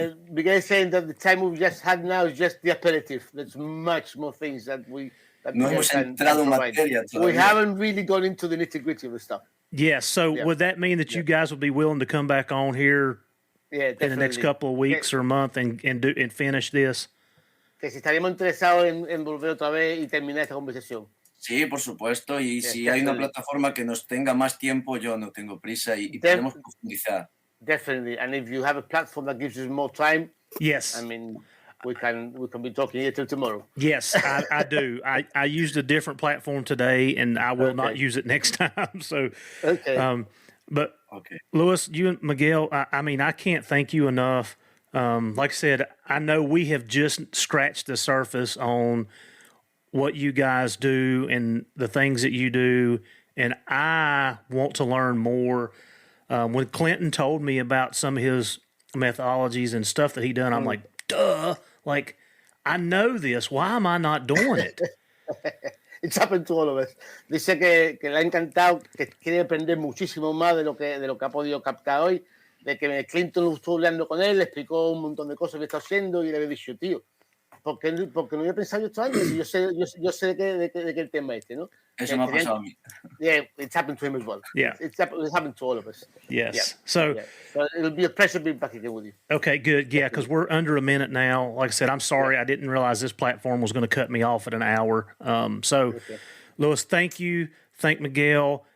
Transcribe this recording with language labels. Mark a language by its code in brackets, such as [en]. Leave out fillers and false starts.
[en] Miguel is saying that the time we've just had now is just the aperitif. There's much more things that [es] no hemos entrado en materia todavía. [en] We haven't really gone into the nitty-gritty of the stuff. Yes. So would that mean that you guys would be willing to come back on here in the next couple of weeks or a month and finish this? [es] Que si estaríamos interesados en volver otra vez y terminar esta conversación. Sí, por supuesto. Y si hay una plataforma que nos tenga más tiempo, yo no tengo prisa y podemos profundizar. [en] Definitely. And if you have a platform that gives us more time, yes. I mean, we can be talking here till tomorrow. Yes, I do. I used a different platform today, and I will not use it next time. So, but Louis, you and Miguel, I can't thank you enough. Like I said, I know we have just scratched the surface on what you guys do and the things that you do, and I want to learn more. When Clinton told me about some of his methodologies and stuff that he done, I'm like, duh, like, I know this. Why am I not doing it? It's happened to all of us. [es] Dice que le ha encantado, que quiere aprender muchísimo más de lo que ha podido captar hoy. De que Clinton estuvo hablando con él, le explicó un montón de cosas que está haciendo y le había dicho, tío, porque no había pensado yo esto antes. Y yo sé de qué el tema ¿no? Eso me ha pasado a mí. [en] Yeah, it's happened to him as well. Yeah. It's happened to all of us. Yes. Yeah. So it'll be a pleasure being back again with you. Okay, good. Yeah, because we're under a minute now. Like I said, I'm sorry. I didn't realize this platform was going to cut me off at an hour. Louis, thank you. Thank Miguel.